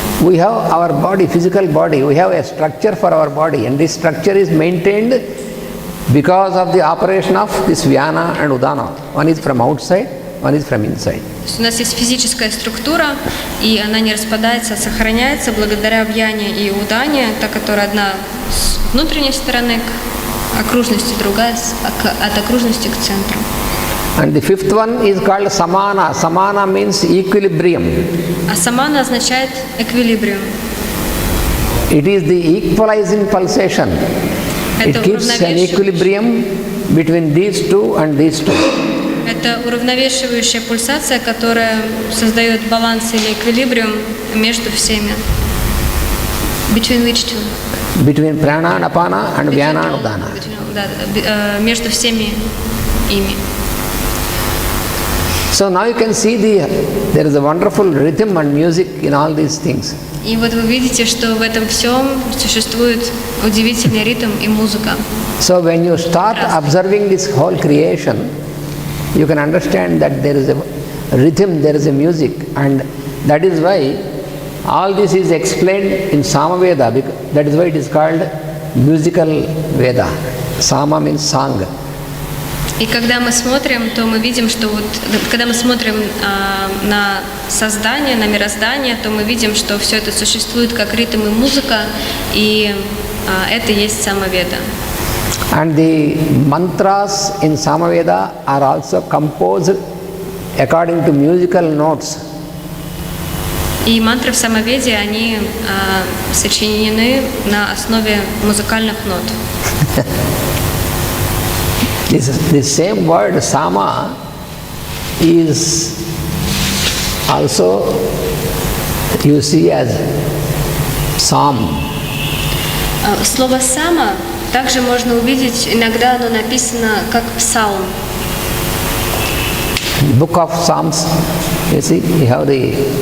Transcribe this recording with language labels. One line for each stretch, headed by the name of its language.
English: We have our body, physical body, we have a structure for our body, and this structure is maintained because of the operation of this Vyana and Udana. One is from outside, one is from inside.
Russian: То есть у нас есть физическая структура, и она не распадается, а сохраняется благодаря Вьяне и Удане, та, которая одна с внутренней стороны к окружности, другая от окружности к центру.
English: And the fifth one is called Samana. Samana means equilibrium.
Russian: А самана означает эквилибриум.
English: It is the equalizing pulsation. It
Russian: Это
English: keeps an equilibrium between these two and these two.
Russian: Это уравновешивающая пульсация, которая создает баланс или эквилибриум между всеми.
English: Between which two? Between Prana and Apana and Vyana and Udana.
Russian: Между всеми ими.
English: So now you can see there is a wonderful rhythm and music in all these things.
Russian: И вот вы видите, что в этом всем существует удивительный ритм и музыка.
English: So when you start observing this whole creation, you can understand that there is a rhythm, there is a music, and that is why all this is explained in Samaveda. That is why it is called musical Veda. Sama means song.
Russian: И когда мы смотрим, то мы видим, что вот, когда мы смотрим на создание, на мироздание, то мы видим, что все это существует как ритм и музыка, и это есть Самаведа.
English: And the mantras in Samaveda are also composed according to musical notes.
Russian: И мантры в Самаведе, они сочинены на основе музыкальных нот.
English: This same word Sama is also you see as psalm.
Russian: Слово «сама» также можно увидеть, иногда оно написано как псалм.
English: Book of Psalms, you see, you have the...